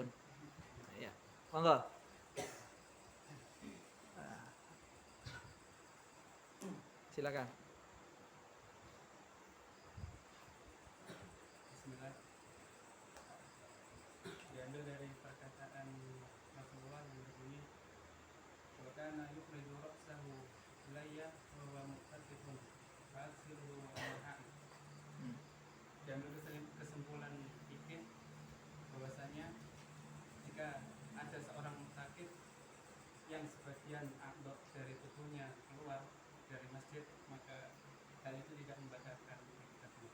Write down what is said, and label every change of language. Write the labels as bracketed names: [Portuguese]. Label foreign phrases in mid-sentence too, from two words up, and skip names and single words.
[Indonesian] Ya. Monggo. Silakan. Bismillah. Diambil dari perkataan Rasulullah yang berbunyi, [Arabic] "وكان يخرج رأسه إليّ وهو معتكف فأغسله وأنا حائض." [Indonesian] Diambil kesimpulan fikih bahwasanya jika ada seorang sakit yang sebagian akdok dari tubuhnya keluar dari masjid, maka hal itu tidak membatalkan iktikafnya.